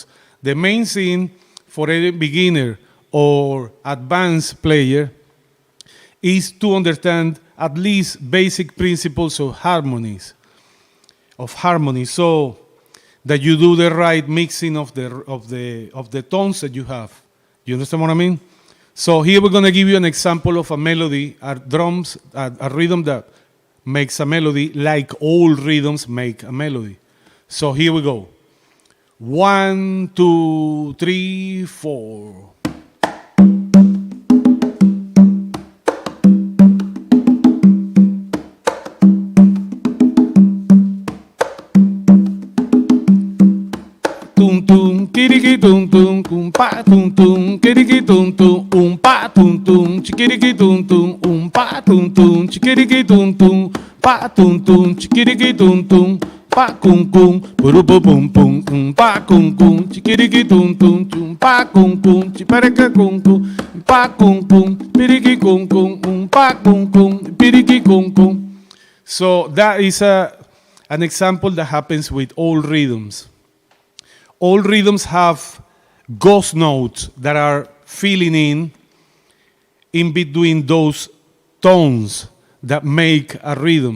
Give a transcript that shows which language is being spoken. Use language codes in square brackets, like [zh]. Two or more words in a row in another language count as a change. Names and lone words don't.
[en] The main thing for a beginner or advanced player is to understand at least basic principles of harmony, so that you do the right mixing of the tones that you have. You understand what I mean? So here we're going to give you an example of a melody, a rhythm that makes a melody like all rhythms make a melody. So here we go. 1, 2, 3, 4. Tum tum, kiriki tum tum, pa tum tum, kiriki tum tum, pa tum tum, chikiriki tum tum, pa tum tum, chikiriki tum tum, pa tum tum, chikiriki tum tum, pa kum kum, burupu pum pum, pa kum kum, chikiriki tum tum, pa kum kum, chipareka kum kum, pa kum kum, piriki kum kum, pa kum kum, piriki kum kum. So that is an example that happens with all rhythms. All rhythms have ghost notes that are filling in between those tones that make a rhythm.